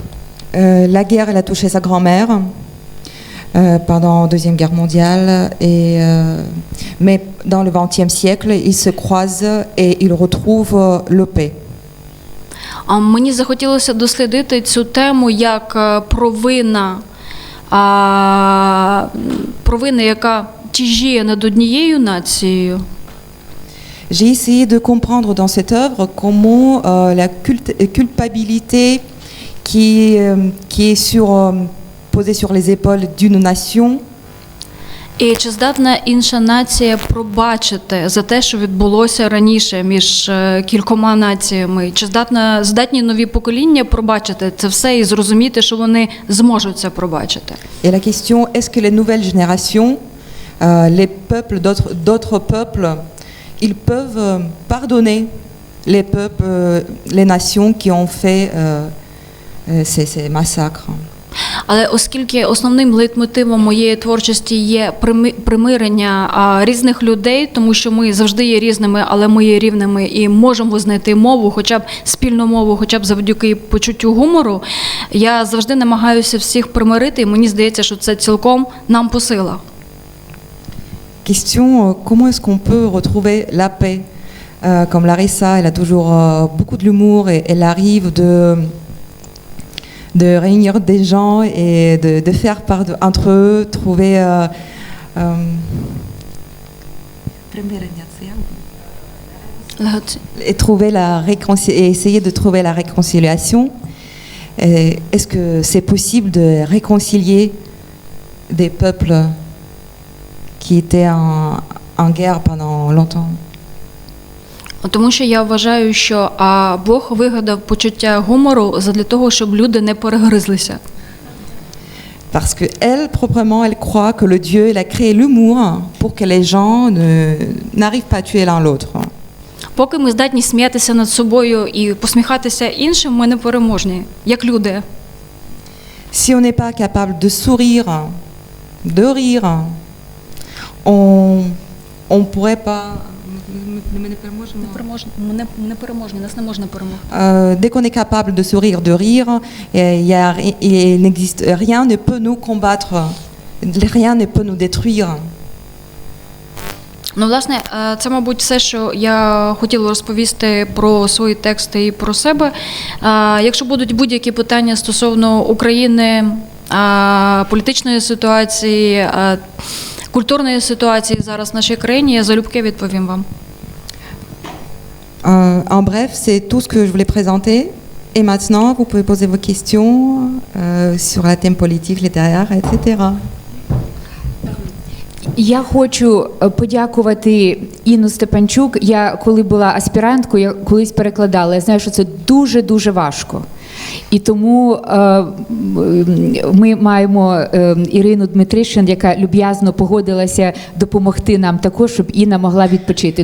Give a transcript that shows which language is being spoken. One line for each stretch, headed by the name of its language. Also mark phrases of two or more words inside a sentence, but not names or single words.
French: La guerre, elle a touché sa grand-mère pendant la Deuxième Guerre mondiale. Mais dans le XXe siècle, ils se croisent et ils retrouvent le paix.
Ukrainian: А мені захотілося дослідити цю тему як провина, яка тяжіє над однією нацією.
French: J'ai essayé de comprendre dans cette œuvre comment la culpabilité qui est posée sur les épaules d'une nation.
Ukrainian: І чи здатна інша нація пробачити за те, що відбулося раніше між кількома націями? Чи здатні нові покоління пробачити це все і зрозуміти, що вони зможуть це пробачити?
French: Et la question, est-ce que les nouvelles générations, les peuples d'autres peuples, ils peuvent pardonner les peuples, les nations qui ont fait ces massacres?
Ukrainian: Але оскільки основним лейтмотивом моєї творчості є примирення різних людей, тому що ми завжди є різними, але ми є рівними і можемо знайти мову, хоча б спільну мову, хоча б завдяки почуттю гумору, я завжди намагаюся всіх примирити, і мені здається, що це цілком нам по силах.
French: Question, comment est-ce qu'on peut retrouver la paix? Comme Larissa, elle a toujours beaucoup de l'humour et elle arrive de réunir des gens et de faire part entre eux, trouver et trouver et essayer de trouver la réconciliation. Est-ce que c'est possible de réconcilier des peuples qui étaient en guerre pendant longtemps?
Ukrainian: Тому що я вважаю, що Бог вигадав почуття гумору задля того, щоб люди не перегризлися.
French: Parce que elle, proprement, elle croit que le Dieu, il a créé l'humour pour que les gens n'arrivent pas à tuer l'un l'autre.
Ukrainian: Поки ми здатні сміятися над собою і посміхатися іншим, ми не переможні, як люди.
French: Si on n'est pas capable de sourire, de rire, on pourrait pas. Dès qu'on est capable de sourire, de rire, il n'existe rien ne peut nous combattre, rien ne peut nous détruire.
Ukrainian: Ну, власне, це, мабуть, все, що я хотіла розповісти про свої тексти і про себе. Якщо будуть будь-які питання стосовно України, політичної ситуації, культурної ситуації зараз в нашій країні, я залюбки відповім вам.
French: En bref, c'est tout ce que je voulais présenter. Et maintenant, vous pouvez poser vos questions sur la thème politique, littéraire, etc.
Ukrainian: Я хочу подякувати Інну Степанчук. Я коли була аспіранткою, я колись перекладала. Я знаю, що це дуже-дуже важко. І тому ми маємо Ірину Дмитришин, яка люб'язно погодилася допомогти нам також, щоб Інна могла відпочити.